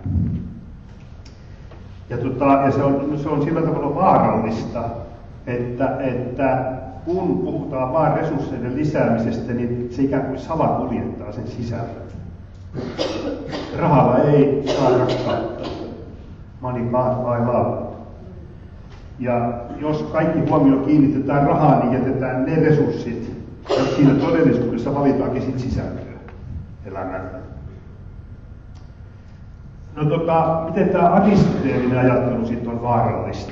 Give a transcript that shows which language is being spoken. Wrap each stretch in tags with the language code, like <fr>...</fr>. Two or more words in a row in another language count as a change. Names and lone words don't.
<fi>Ja se on sillä tavalla vaarallista, että kun puhutaan vain resursseiden lisäämisestä, niin se ikään kuin salakuljettaa sen sisällön. Rahalla ei saa rakkautta.</fi> <en>Money can't buy love.</en> <fi>Ja jos kaikki huomio kiinnitetään rahaan, niin jätetään ne resurssit, ja siinä todellisuudessa valitaankin sit sisältöä elämään. No miten tämä aristoteelinen ajattelu sitten on vaarallista?</fi>